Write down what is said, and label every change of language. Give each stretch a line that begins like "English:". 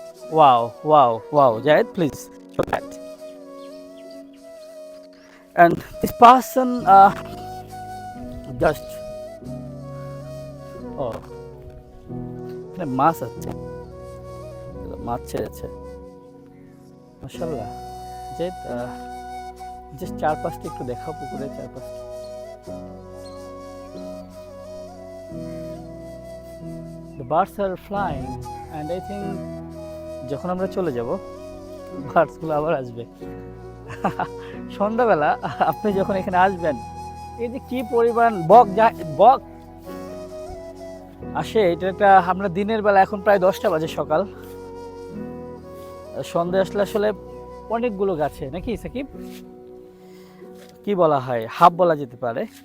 English: Wow, wow, wow. Jayed, please show that. And this person just, oh,
Bangla: এখানে মাছ আছে। মাছ ছেড়েছে মাশাআল্লাহ। যে জাস্ট চারপাশটা একটু দেখাও, পুকুরের চারপাশটা।
English: The birds are flying and I think
Bangla: যখন আমরা চলে যাব বার্ডসগুলো আবার আসবে। সন্ধ্যাবেলা আপনি যখন এখানে আসবেন, এই যে কি পরিমাণ বক আসে, এটা একটা, আমরা দিনের বেলা এখন প্রায় 10টা বাজে সকাল, সন্ধ্যা আসলে আসলে অনেকগুলো গাছে, নাকি সাকিব কি বলা হয়, হাফ বলা যেতে পারে।